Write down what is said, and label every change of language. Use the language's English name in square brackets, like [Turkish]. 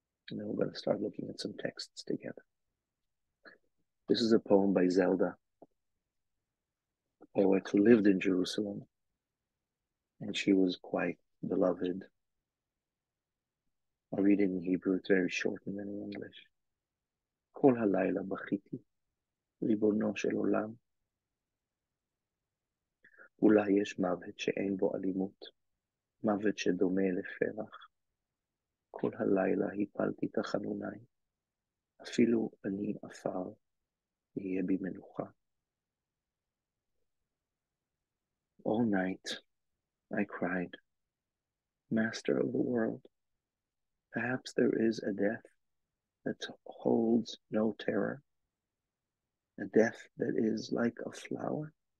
[English] And then we're going to start looking at some texts together. This is a poem by Zelda, a poet who lived in Jerusalem, and she was quite beloved. I'll read it in Hebrew. It's very short and then in English. [Hebrew] כל הלילה בכיתי, ריבונו של עולם. אולי יש מוות שאין בו אלימות, מוות שדומה לפרח. כל הלילה הפלתי תחנוני, אפילו אני עפר, יהיה בי מנוחה. [English] All night I cried, Master of the world, perhaps there is a death that holds no terror, a death that is like a flower.